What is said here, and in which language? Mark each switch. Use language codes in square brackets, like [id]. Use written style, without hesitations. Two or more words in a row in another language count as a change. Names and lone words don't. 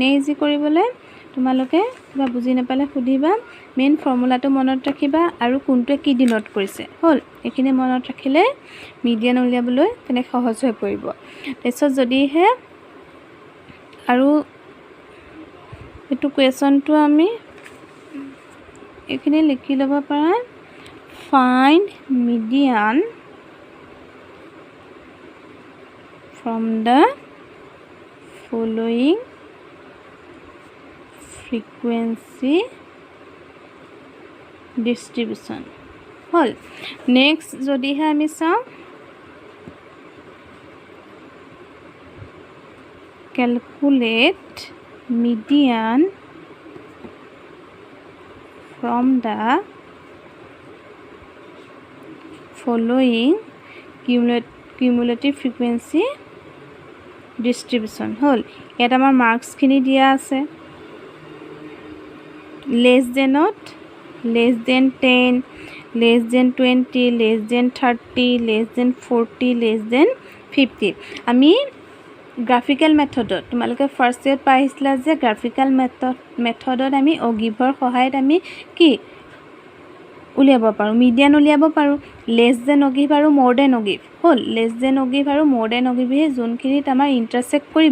[as] ইজি কৰিবলৈ তোমালোকে কিবা বুজি নাপালে সুধিবা মেইন ফৰ্মুলাটো মনত ৰাখিবা আৰু কোনটোৱে কি ডিনোট কৰিছে হ'ল এখিনি মনত ৰাখিলে মিডিয়ান উলিয়াবলৈ তেনে সহজ হৈ পৰিব তাৰপিছত যদিহে আৰু এটো কোৱেশ্যনটো আমি এখিনি লিখি ল'ব পাৰা [en] find median from the following frequency distribution [as] হল নেক্সট যদিহে আমি চাওঁ [en] calculate median from the following cumulative frequency distribution [as] হল ইয়াত আমাৰ মার্কস খিনি দিয়া আছে [en] less than 10 less than 20 less than 30 less than 40 less than 50 [as] আমি গ্ৰাফিক্যাল মেথডত তোমালোকে [en] first year [as] পাইছিলা যে গ্ৰাফিক্যাল মেথডত আমি অগিভৰ সহায়ত আমি কি উলিয়াব পাৰো মিডিয়ান উলিয়াব পাৰো লেস [en] than ogive [as] আৰু [en] more than ogive [as] হল [en] less than ogive [as] আৰু [en] more than ogive [as] হে যোনখিনিত আমাৰ ইন্টাৰসেক্ট কৰিব